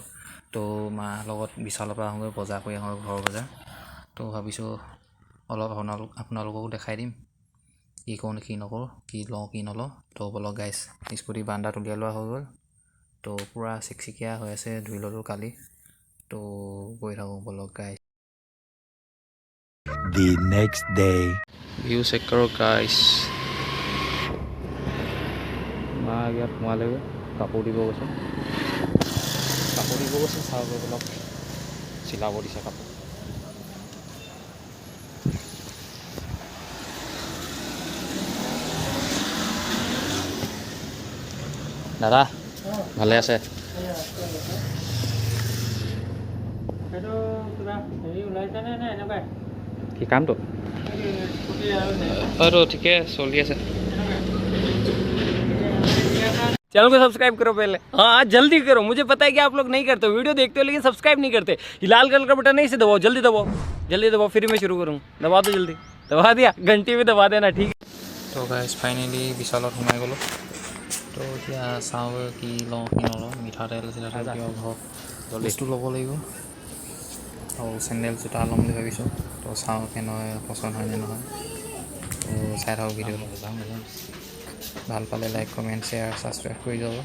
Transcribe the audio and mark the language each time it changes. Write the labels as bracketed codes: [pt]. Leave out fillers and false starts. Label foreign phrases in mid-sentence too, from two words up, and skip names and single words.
[as] তো মাৰ লগত বিশালৰ পৰা আহোঁগৈ, বজাৰ কৰি আহোঁ, ঘৰৰ বজাৰ। তো ভাবিছোঁ অলপ আপোনালোককো দেখাই দিম কি কৰোঁ কি নকৰোঁ, কি লওঁ কি নলওঁ। তো বলক গাইছ, স্কুটি বান্দাত উলিয়াই লোৱা হৈ গ'ল। তো পূৰা চিকচিকীয়া হৈ আছে, ধুই ল'লোঁ কালি। তো গৈ থাকোঁ বলক গাইছ। [en] The next day. view check [as] কৰক গাইছ। মা ইয়াত সোমালেগৈ, কাপোৰ দিব গৈছে, চাওক অলপ চিলাব দিছে কাপোৰ। দাদা ভালে আছে? কি কামটো হয়তো ঠিকে চলি আছে। [hi] चैनल को सब्सक्राइब करो पहले, हाँ जल्दी करो। मुझे पता है कि आप लोग नहीं करते हो, वीडियो देखते हो लेकिन सब्सक्राइब नहीं करते। ये लाल कलर का बटन नहीं से दबाओ, जल्दी दबाओ, फिर मैं शुरू करूँ। दबा दो जल्दी, दबा दिया, घंटी भी दबा देना, ठीक है। [as] তো [en] guys finally [as] বিশালত সোমাই গ'লোঁ। তো এতিয়া চাওঁ কি লওঁ কি নলওঁ, মিঠাতেল চিঠাতেল কিবা ঘৰত বস্তু ল'ব লাগিব আৰু চেণ্ডেল জোতা ল'ম বুলি ভাবিছোঁ। তো চাওঁ কেনেকৈ পচন্দ হয়নে নহয়। তো চাই থাকক ভিডিঅ'টো, ভাল পালে [en] like comment share subscribe [as] কৰি যাব।